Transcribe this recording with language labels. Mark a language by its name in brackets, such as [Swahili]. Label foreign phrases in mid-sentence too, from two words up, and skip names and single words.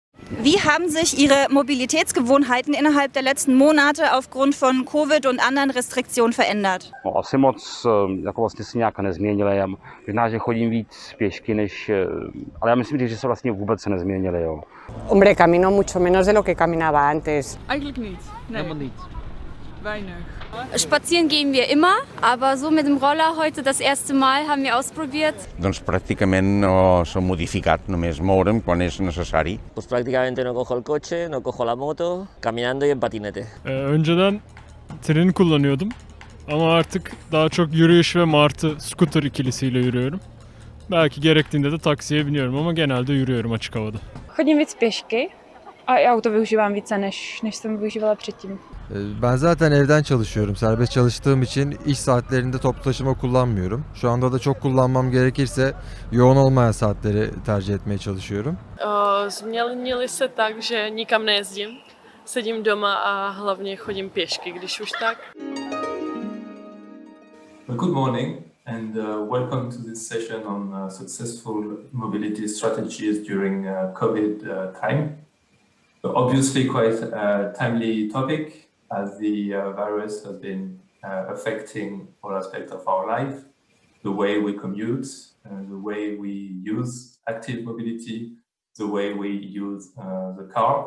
[German] Wie haben sich Ihre Mobilitätsgewohnheiten innerhalb der letzten Monate aufgrund von Covid und anderen Restriktionen verändert? [Czech] Asi moc jako vlastně se nějak nezměnily. Možná, že chodím víc pěšky, ale já myslím, že se vlastně vůbec nezměnily. Jo. [Spanish] Hombre, camino mucho menos de lo que caminaba antes. [Dutch] Eigenlijk niet. Nee. Helemaal niet. Weinig. [German] Spazieren gehen wir immer, aber so mit dem Roller heute das erste Mal haben wir ausprobiert. [Catalan] Doncs pràcticament no s'ha modificat, només moure'm quan és necessari. [Spanish] Pues prácticamente no cojo el coche, no cojo la moto, caminando y en patinete. [Turkish] Önceden treni kullanıyordum ama artık daha çok yürüyüş ve Martı scooter ikilisiyle yürüyorum. Belki gerektiğinde de taksiye biniyorum ama genelde yürüyorum açık havada. [Czech] Chodím víc pěšky a i auto využívám více, než jsem využívala předtím. [Turkish] Ben zaten evden çalışıyorum. Serbest çalıştığım için iş saatlerinde toplu taşıma kullanmıyorum. Şu anda da çok kullanmam gerekirse yoğun olmayan saatleri tercih etmeye çalışıyorum. [Czech] Změnili se tak, že nikam nejezdím. Sedím doma a hlavně chodím pěšky, když už tak. [English] Well, good morning and welcome to this session on successful mobility strategies during COVID time. So obviously quite a timely topic as the virus has been affecting all aspects of our life, the way we commute, the way we use active mobility, the way we use the car.